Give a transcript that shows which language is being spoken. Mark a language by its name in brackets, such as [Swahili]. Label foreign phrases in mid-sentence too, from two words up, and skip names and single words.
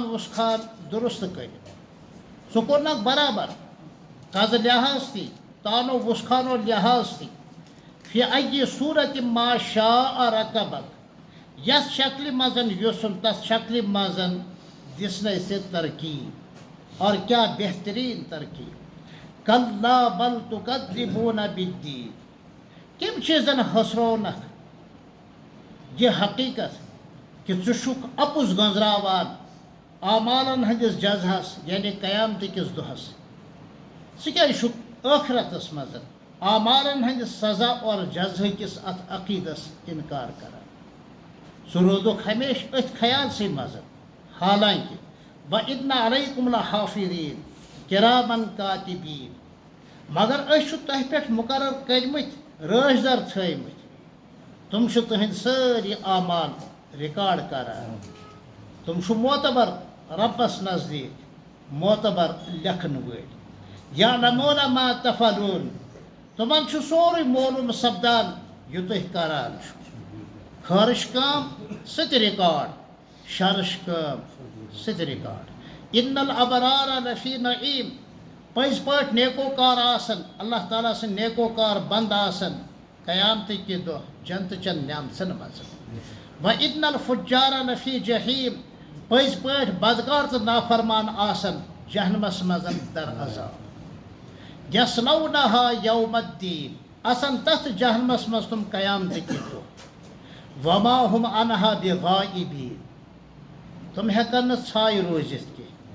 [Kashmiri] وُسخان درست کٔرِتھ سُہ کوٚرنکھ برابر قزٕ لحاظ تہِ تانو وُسخانو لحاظ تہِ [Arabic] فی اَیہِ صوٗرتِ ما شاء رکبک [Kashmiri] یتھ شکلہِ منٛز یوٚژھُن تتھ شکلہِ منٛز دِژنَے ژےٚ ترکیب اور کیا بہترین ترکیب [Arabic] کلا بل تکذبون بالدین [Kashmiri] کم چیزن حسرونک یہ حقیقت کہ ژٕ چھُکھ اپُز گنزراوان اعمالن ہندس جزہس یعنی قیامت کس دۄہس ژٕ کیازِ چھُکھ ٲخرتس منٛز اعمالن ہندس سزا اور جزہ کس اتھ عقیدس انکار کران سُہ روٗدُکھ ہمیشہ أتھۍ خیالسٕے منٛز حالانکہ [Arabic] وَإِنَّ عَلَيْكُمْ لَحَافِظِينَ کِرامن کاتِبیٖن [Kashmiri] مگر أسۍ چھِ تۄہہِ پٮ۪ٹھ مُقرر کٔرمٕتۍ رٲچھ در تھٲومٕتۍ تِم چھِ تُہنٛدۍ سٲری اعمال ریکارڈ کران تِم چھِ معتبر رۄبس نزدیٖک معتبر لیکھن وٲلۍ [Arabic] یعلموٗنَ ما تفعلوٗن [Kashmiri] تِمن چھُ سورُے معلوٗم سپدان یہِ تُہۍ کران چھِو خٲرش کٲم سُہ تہِ ریکارڈ شرش کٲم سُہ تہِ ریکارڈ [Arabic] اِنَّ الْأَبْرَارَ لَفِی نعیٖم [Kashmiri] پٔزۍ پٲٹھۍ نیکوکار آسن اللہ تعالیٰ سٕنٛدۍ نیکوکار بنٛد آسن قیامتٕکہِ دۄہ جنتہٕ چٮ۪ن نعمژن منٛز [Arabic] وَإِنَّ الْفُجَّارَ لَفِی جحیٖم [Kashmiri] پٔزۍ پٲٹھۍ بدکار تہٕ نافرمان آسن جہنمس منٛز در عذاب [Arabic] یصلونہا یوم الدیٖن [Kashmiri] آسن تتھ جہنمس منٛز تِم قیامتٕکہِ دۄہ [Arabic] وما ہُم عنہا بغائبیٖن [Kashmiri] تِم ہٮ۪کن نہٕ ژھایہِ روٗزِتھ کینٛہہ